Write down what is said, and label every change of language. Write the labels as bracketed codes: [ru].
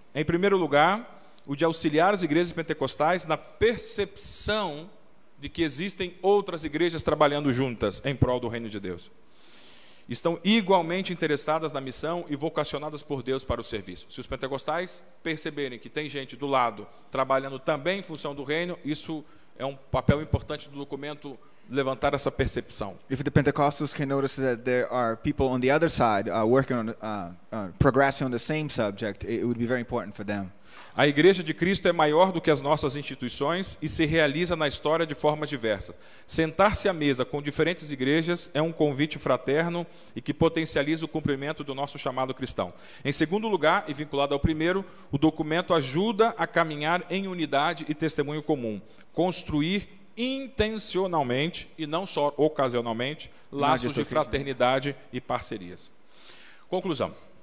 [pt] Em primeiro lugar, o de auxiliar as igrejas pentecostais na percepção de que existem outras igrejas trabalhando juntas em prol do reino de Deus. Estão igualmente interessadas na missão e vocacionadas por Deus para o serviço. Se os pentecostais perceberem que tem gente do lado trabalhando também em função do reino, isso é um papel importante do documento levantar essa percepção. [en] If the Pentecostals can notice that there are people on the other side working on progressing on the same subject, it would be very important for them. [pt] A Igreja de Cristo é maior do que as nossas instituições e se realiza na história de formas diversas. Sentar-se à mesa com diferentes igrejas é um convite fraterno e que potencializa o cumprimento do nosso chamado cristão. Em segundo lugar, e vinculado ao primeiro, o documento ajuda a caminhar em unidade e testemunho comum, construir intencionalmente e não só ocasionalmente laços de fraternidade e parcerias. Conclusão.